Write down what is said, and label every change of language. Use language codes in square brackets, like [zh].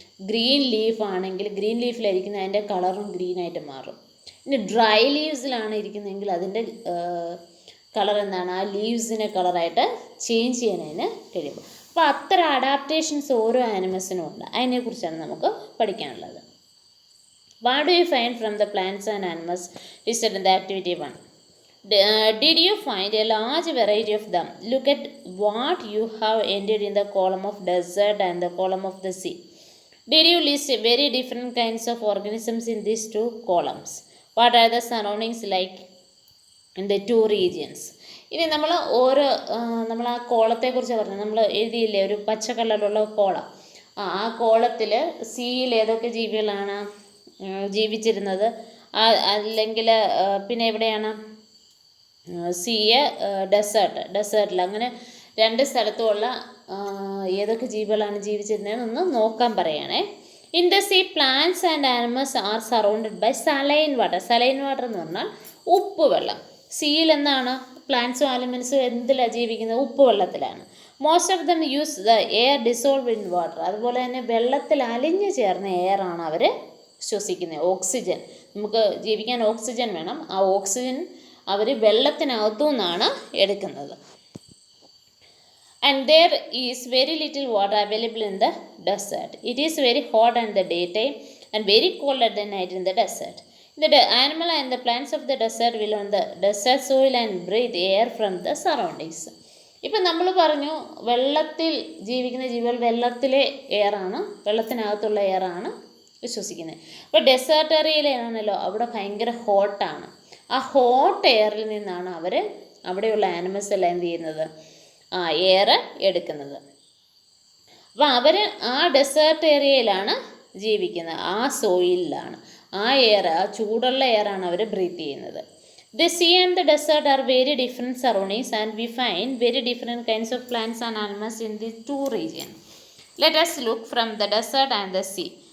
[ml] Green leaf ആണെങ്കിൽ green ലീഫിലായിരിക്കുന്ന അതിൻ്റെ കളറും ഗ്രീനായിട്ട് മാറും. ഇനി ഡ്രൈ ലീവ്സിലാണ് ഇരിക്കുന്നതെങ്കിൽ അതിൻ്റെ കളർ എന്താണ്? ആ ലീവ്സിനെ കളറായിട്ട് ചേഞ്ച് ചെയ്യാനതിന് കഴിയും. അപ്പോൾ അത്ര അഡാപ്റ്റേഷൻസ് ഓരോ ആനിമൽസിനും ഉണ്ട്. അതിനെക്കുറിച്ചാണ് നമുക്ക് പഠിക്കാനുള്ളത്. [en] What do you find from the plants and animals listed in the activity 1? Did you find a large variety of them? Look at what you have entered in the column of desert and the column of the sea. Did you list very different kinds of organisms in these two columns? What are the surroundings like in the two regions? [ml] ഇനി നമ്മൾ നമ്മൾ ആ കോളത്തെക്കുറിച്ച് പറഞ്ഞത് നമ്മൾ എഴുതിയില്ലേ, ഒരു പച്ച കളറിലുള്ള column. ആ കോളത്തിൽ സിയിൽ ഏതൊക്കെ ജീവികളാണ് ജീവിച്ചിരുന്നത്, അല്ലെങ്കിൽ പിന്നെ എവിടെയാണ് സിയെ ഡെസേർട്ടിൽ, അങ്ങനെ രണ്ട് സ്ഥലത്തുമുള്ള ഏതൊക്കെ ജീവികളാണ് ജീവിച്ചിരുന്നതെന്നൊന്ന് നോക്കാൻ പറയുകയാണേ. [en] In the sea plants and animals are surrounded by saline water. [ml] Saline water എന്ന് പറഞ്ഞാൽ ഉപ്പ് വെള്ളം. സിയിൽ എന്താണ്? പ്ലാന്റ്സും ആനിമൽസും എന്തിലാണ് ജീവിക്കുന്നത്? ഉപ്പ് വെള്ളത്തിലാണ്. [en] Most of them use the air dissolve in water. [ml] അതുപോലെ തന്നെ വെള്ളത്തിൽ അലിഞ്ഞു ചേർന്ന എയറാണ് അവർ ശ്വസിക്കുന്നത്. ഓക്സിജൻ, നമുക്ക് ജീവിക്കാൻ ഓക്സിജൻ വേണം. ആ ഓക്സിജൻ അവർ വെള്ളത്തിനകത്തു നിന്നാണ് എടുക്കുന്നത്. [en] And there is very little water available in the desert. It is very hot in the daytime and very cold at the night in the desert. The animal and the plants of the desert will on the desert soil and breathe air from the surroundings. [ml] ഇപ്പം നമ്മൾ പറഞ്ഞു വെള്ളത്തിൽ ജീവിക്കുന്ന ജീവികൾ വെള്ളത്തിലെ എയറാണ്, വെള്ളത്തിനകത്തുള്ള എയറാണ് വിശ്വസിക്കുന്നത്. അപ്പോൾ desert ഏരിയയിലാണല്ലോ, അവിടെ ഭയങ്കര ഹോട്ടാണ്. ആ ഹോട്ട് എയറിൽ നിന്നാണ് അവിടെയുള്ള ആനിമൽസ് എല്ലാം എന്ത് ചെയ്യുന്നത്? എയർ എടുക്കുന്നത്. അപ്പോൾ അവർ ആ ഡെസേർട്ട് ഏരിയയിലാണ് ജീവിക്കുന്നത്, ആ സോയിലാണ്. ആ എയർ, ആ ചൂടുള്ള എയറാണ് അവർ ബ്രീത്ത് ചെയ്യുന്നത്. [en] The sea and the desert are very different surroundings and we find very different kinds of plants and animals in these two regions. Let us look from the desert and the sea.